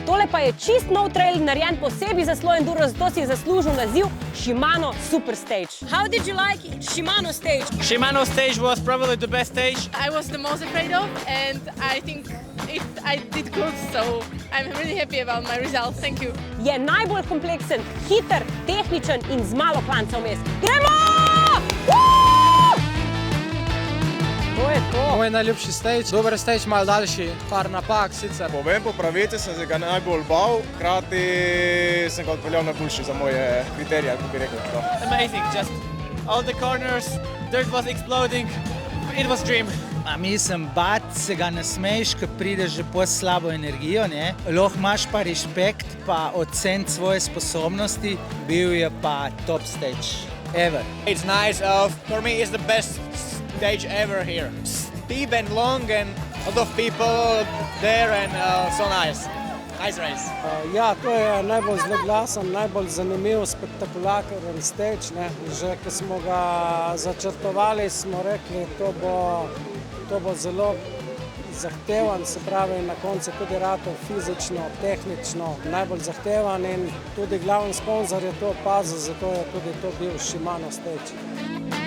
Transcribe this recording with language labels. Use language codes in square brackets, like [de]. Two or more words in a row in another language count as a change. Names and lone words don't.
[sl] Tole pa je čist nov trail, narejen posebej za slow enduro, zato si je zaslužil naziv Shimano Super Stage. [en] How did you like Shimano Stage? Shimano stage was probably the best stage. I was the most afraid of, and I think I did good, so I'm really happy about my results. Thank you. [sl] Je najbolj kompleksen, hiter, tehničen in z malo klanca vmes. Gremo! To je to. Moj najljubši stage, dober stage, malo daljši, par napak sicer. Povem po pravici, sem se ga najbolj bal, hkrati sem ga odpeljal najboljši za moje kriterije, kako bi rekel. [en] Amazing, just all the corners, dirt was exploding. It was dream. [sl] Mislim, bat se ga ne smeješ, ker prideš že po slabo energijo, ne? Lahko imaš pa respekt, pa ocen svoje sposobnosti, bil je pa [en] top stage, ever. It's nice, for me it's the best stage ever here. Steep and long and a lot of people there and so nice. Nice race. [sl] Ja, to je najbolj zloglasen, najbolj zanimiv, spektakularen stage, ne. Že ko smo ga začrtovali, smo rekli, to bo zelo zahteven, se pravi na koncu tudi ratov fizično, tehnično, najbolj zahteven in tudi glavni sponzor je to opazil, zato je tudi to bil Shimano stage.